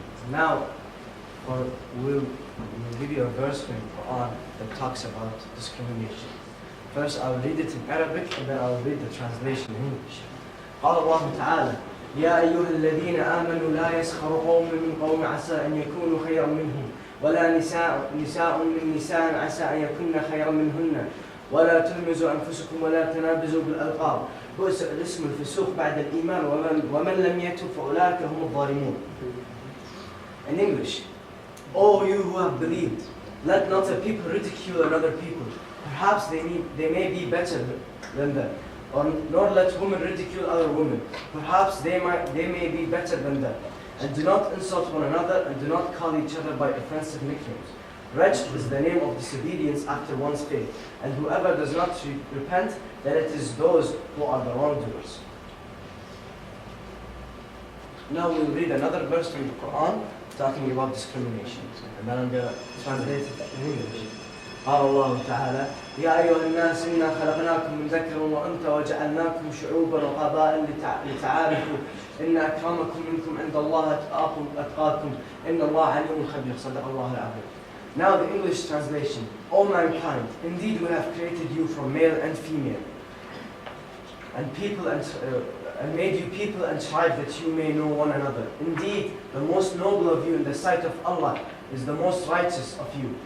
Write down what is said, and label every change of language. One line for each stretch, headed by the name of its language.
English: Now, we'll give you a verse from the Quran that talks about discrimination. First, I'll read it in Arabic, and then I'll read the translation in English.
Arabic: قال الله تعالى: يا أيها الذين آمنوا لا يسخر قوم من قوم عسى أن يكونوا خيرا منهم ولا نساء من نساء عسى أن يكن خيرا منهن ولا تلمزوا أنفسكم ولا تنابزوا بالألقاب بئس الاسم الفسوق بعد الإيمان ومن لم يتب فأولئك هم الظالمون.
English: In English, O you who have believed, let not a people ridicule another people. Perhaps they may be better than them. Or nor let women ridicule other women. Perhaps they may be better than them. And do not insult one another, and do not call each other by offensive nicknames. Wretched is the name of disobedience after one's faith, and whoever does not repent, then it is those who are the wrongdoers. Now we'll read another verse from the Quran talking about discrimination, and then I'm going to translate it in English.
Arabic: قال الله تعالى: يا أيها الناس إنا خلقناكم من ذكر وأنثى وجعلناكم شعوبا وقبائل لتعارفوا إن أكرمكم منكم عند الله أتقاكم إن الله عليم خبير صدق الله العظيم.
English: Now the English translation: O mankind, indeed we have created you from male and female, and made you people and tribe that you may know one another. Indeed, the most noble of you in the sight of Allah is the most righteous of you.